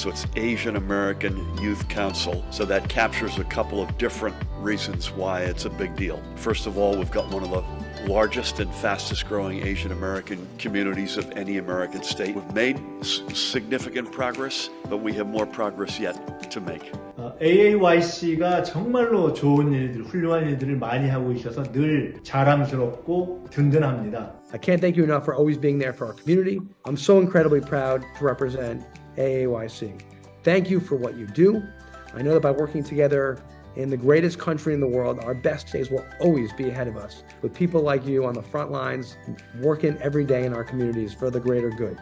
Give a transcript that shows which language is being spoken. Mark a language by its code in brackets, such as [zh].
[en] So it's Asian American Youth Council. So that captures a couple of different reasons why it's a big deal. First of all, we've got one of the largest and fastest growing Asian American communities of any American state. We've made significant progress, but we have more progress yet to make. [ko] AAYC가 정말로 좋은 일들, 훌륭한 일들을 많이 하고 있어서 늘 자랑스럽고 든든합니다. [en] I can't thank you enough for always being there for our community. I'm so incredibly proud to represent AAYC. Thank you for what you do. I know that by working together in the greatest country in the world, our best days will always be ahead of us, with people like you on the front lines, working every day in our communities for the greater good.